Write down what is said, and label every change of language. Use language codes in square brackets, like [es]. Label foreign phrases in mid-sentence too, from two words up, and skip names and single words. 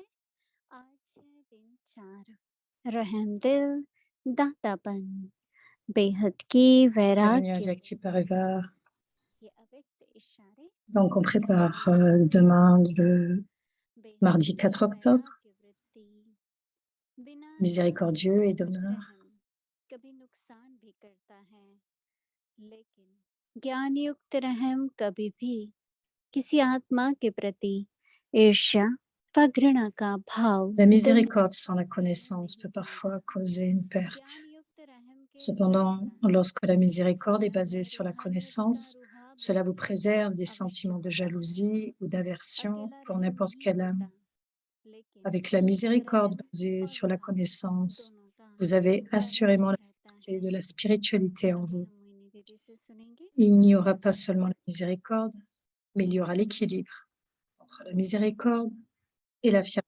[hi] आज है दिन 4 रहम दिल दातापन बेहद की [fr] Bienvenue à [hi] वैराग्य [fr] Vyakti Parivar. [hi] ये अव्यक्त इशारे [fr] Donc, on [hi] हमारे [fr] prépare [hi] मस्तिष्क में [fr] demain, [hi] जाते हैं। [fr] le [hi] बेहद [fr] mardi [hi] की [fr] 4 octobre, [hi] वैराग्य वृत्ति बिना जाने [fr] miséricordieux et d'honneur. [hi] रहम कभी नुकसान भी करता है, लेकिन ज्ञान युक्त रहम कभी भी किसी आत्मा के प्रति ईर्ष्या व घृणा का भाव [fr] La [hi] दिल [fr] miséricorde sans la [hi] पैदा [fr] connaissance [hi] नहीं [fr] peut parfois [hi] करेगा। [fr] causer une [hi] ज्ञान [fr] perte. [hi] युक्त रहम के साथ [fr] Cependant, [hi] साथ [fr] lorsque la miséricorde est basée [hi] स्वयं [fr] sur la [hi] रूहानियत का [fr] connaissance, [hi] रूहाब [fr] cela vous [hi] बनना [fr] préserve des [hi] अवश्य [fr] sentiments de [hi] होता है। [fr] jalousie ou d'aversion [hi] अकेला [fr] pour [hi] रहम [fr] n'importe [hi] नहीं [fr] quelle âme. [hi] होता, लेकिन [fr] Avec la miséricorde [hi] रहम [fr] basée [hi] और [fr] sur la [hi] रूहाब [fr] connaissance, [hi] दोनों का [fr] vous avez assurément [hi] बैलेंस [fr] la [hi] रहता [fr] qualité [hi] है। [fr] de la spiritualité en [hi] अभी [fr] vous. [hi] हम मोहिनी दीदी से सुनेंगे। [fr] Il n'y aura pas seulement la miséricorde, mais il y aura l'équilibre entre la miséricorde et la fierté.